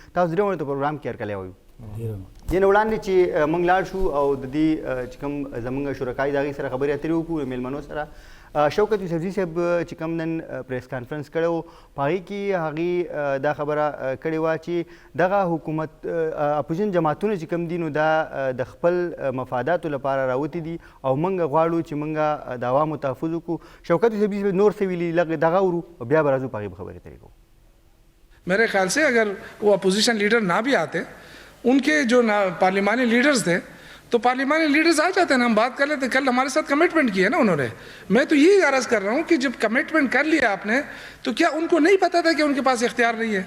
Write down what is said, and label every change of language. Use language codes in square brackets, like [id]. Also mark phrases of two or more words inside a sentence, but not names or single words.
[ps] تاسو درې ونه ته پروګرام کې هرکلی وایو. دې نه وړاندې چې موږ لاړ شو او د دې چې کوم زموږ شرکای د هغې سره خبرې اترې وکړو د میلمنو سره، شوکت یوسفزي صاحب چې کوم نن پریس کانفرنس کړی و په هغې کې هغې دا خبره کړې وه چې دغه حکومت اپوزیشن جماعتونه چې کوم دي نو دا د خپل مفاداتو لپاره راوتي دي او موږ غواړو چې موږ د عوامو تحفظ وکړو. شوکت یوسفزي صاحب نور څه ویلي لږ دغه ورو او بیا به راځو په هغې به خبرې اترې کوو. [ur] میرے خیال سے اگر وہ اپوزیشن لیڈر نہ بھی آتے، ان کے جو پارلیمانی لیڈرز تھے تو پارلیمانی لیڈرز آ جاتے ہیں، ہم بات کر لیتے. کل ہمارے ساتھ کمٹمنٹ کی ہے نا انہوں نے. میں تو یہی عرض کر رہا ہوں کہ جب کمٹمنٹ کر لیا آپ نے تو کیا ان کو نہیں پتا تھا کہ ان کے پاس اختیار نہیں ہے؟